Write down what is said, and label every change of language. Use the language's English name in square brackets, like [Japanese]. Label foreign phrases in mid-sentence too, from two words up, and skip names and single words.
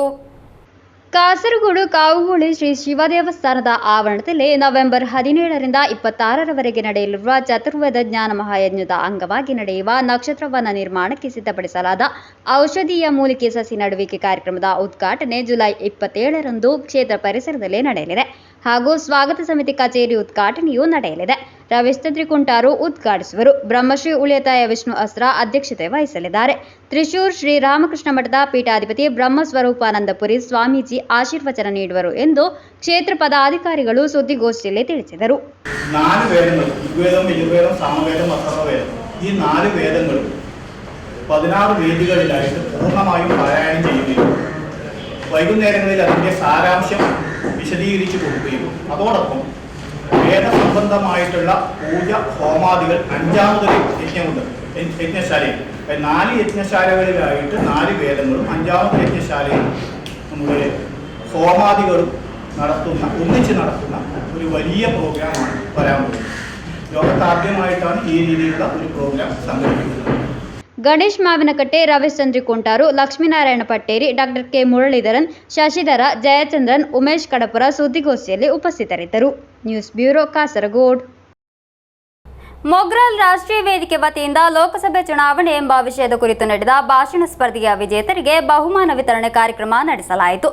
[Kannada] ಕಾಸರಗೋಡು ಕಾವುಗೋಳಿ ಶ್ರೀ ಶಿವ ದೇವಸ್ಥಾನದ ಆವರಣದಲ್ಲಿ ನವೆಂಬರ್ 17ರಿಂದ 26ರವರೆಗೆ ನಡೆಯಲಿರುವ ಚತುರ್ವೇದ ಜ್ಞಾನ ಮಹಾಯಜ್ಞದ ಅಂಗವಾಗಿ ನಡೆಯುವ ನಕ್ಷತ್ರವನ ನಿರ್ಮಾಣಕ್ಕೆ ಸಿದ್ಧಪಡಿಸಲಾದ ಔಷಧೀಯ ಮೂಲಿಕೆ ಸಸಿ ನಡುವಿಕೆ ಕಾರ್ಯಕ್ರಮದ ಉದ್ಘಾಟನೆ ಜುಲೈ 27ರಂದು ಕ್ಷೇತ್ರ ಪರಿಸರದಲ್ಲಿ ನಡೆಯಲಿದೆ ಹಾಗೂ ಸ್ವಾಗತ ಸಮಿತಿ ಕಚೇರಿ ಉದ್ಘಾಟನೆಯೂ ನಡೆಯಲಿದೆ. ರವೀಶ್ ಕುಂಟಾರು ಉದ್ಘಾಟಿಸುವರು. ಬ್ರಹ್ಮಶ್ರೀ ಉಳಿತಾಯ ವಿಷ್ಣು ಅಸ್ತ್ರ ಅಧ್ಯಕ್ಷತೆ ವಹಿಸಲಿದ್ದಾರೆ. ತ್ರಿಶೂರ್ ಶ್ರೀ ರಾಮಕೃಷ್ಣ ಮಠದ ಪೀಠಾಧಿಪತಿ ಬ್ರಹ್ಮಸ್ವರೂಪಾನಂದಪುರಿ ಸ್ವಾಮೀಜಿ ಆಶೀರ್ವಚನ ನೀಡುವರು ಎಂದು ಕ್ಷೇತ್ರ ಪದಾಧಿಕಾರಿಗಳು ಸುದ್ದಿಗೋಷ್ಠಿಯಲ್ಲಿ ತಿಳಿಸಿದರು. [Malayalam] 4 വേദങ്ങൾ, ഋഗ്വേദം, യജുർവേദം, സാമവേദം, അഥർവവേദം, ഈ 4 വേദങ്ങളും 16 വേദികളിലായിട്ട് പൂർണ്ണമായും പാരായണം ചെയ്യുകയും വൈകുന്നേരങ്ങളിൽ അതിൻ്റെ സാരാംശം വിശദീകരിച്ചു കൊടുക്കുകയും അതോടൊപ്പം വേദസംബന്ധമായിട്ടുള്ള പൂജ ഹോമാദികൾ 5ാമതൊരു യജ്ഞമുണ്ട് യജ്ഞശാലയിൽ. 4 യജ്ഞശാലകളിലായിട്ട് 4 വേദങ്ങളും 5ാമത്തെ യജ്ഞശാലയിൽ നമ്മുടെ ഹോമാദികളും ഒന്നിച്ച് നടത്തുന്ന ഒരു വലിയ പ്രോഗ്രാമാണ് വരാൻ പോകുന്നത്. ലോകത്താദ്യമായിട്ടാണ് ഈ രീതിയിലുള്ള ഒരു പ്രോഗ്രാം സംഘടിപ്പിക്കുന്നത്. [Kannada] ಗಣೇಶ್ ಮಾವಿನಕಟ್ಟೆ, ರವೀಶ್ ಕುಂಟಾರು, ಲಕ್ಷ್ಮೀನಾರಾಯಣ ಪಟ್ಟೇರಿ, ಡಾಕ್ಟರ್ ಕೆ ಮುರಳೀಧರನ್, ಶಶಿಧರ, ಜಯಚಂದ್ರನ್, ಉಮೇಶ್ ಕಡಪುರ ಸುದ್ದಿಗೋಷ್ಠಿಯಲ್ಲಿ ಉಪಸ್ಥಿತರಿದ್ದರು. ನ್ಯೂಸ್ ಬ್ಯೂರೋ, ಕಾಸರಗೋಡು. ಮೊಗ್ರಾಲ್ ರಾಷ್ಟ್ರೀಯ ವೇದಿಕೆ ವತಿಯಿಂದ ಲೋಕಸಭೆ ಚುನಾವಣೆ ಎಂಬ ವಿಷಯದ ಕುರಿತು ನಡೆದ ಭಾಷಣ ಸ್ಪರ್ಧೆಯ ವಿಜೇತರಿಗೆ ಬಹುಮಾನ ವಿತರಣೆ ಕಾರ್ಯಕ್ರಮ ನಡೆಸಲಾಯಿತು.